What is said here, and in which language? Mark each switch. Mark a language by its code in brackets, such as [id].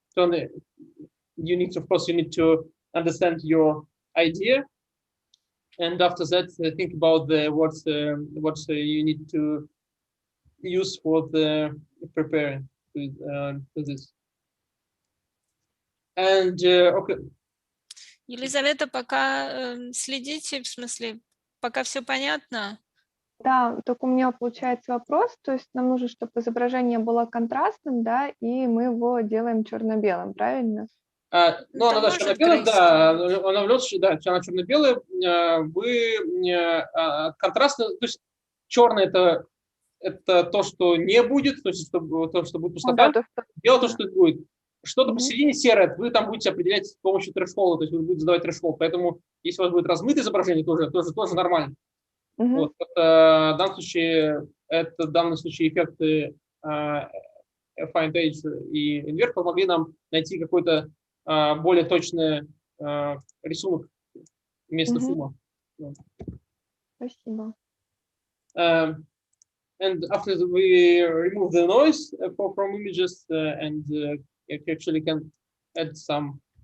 [en] So you need, of course, you need to understand your idea, and after that, think about what you need to use for the preparing to this. And okay. [ru] Елизавета, пока следите, в смысле, пока все понятно? Да, только у меня получается вопрос, то есть нам нужно, чтобы изображение было контрастным, да, и мы его делаем черно-белым, правильно? Ну, она черно-белым, да, она влётся, да, она черно-белая. Вы контрастно, то есть черное это то, что не будет, то есть то, что будет пустота, белое то, что будет. Что-то посередине серое, вы там будете определять с помощью трэш-холла, то есть вы будете задавать трэш-холл. Поэтому, если у вас будет размытое изображение, тоже нормально. Вот. В данном случае эффекты Find Edge и Invert помогли нам найти какой-то более точный рисунок вместо шума. Спасибо. [en] And after we remove the noise from images and actually can add some.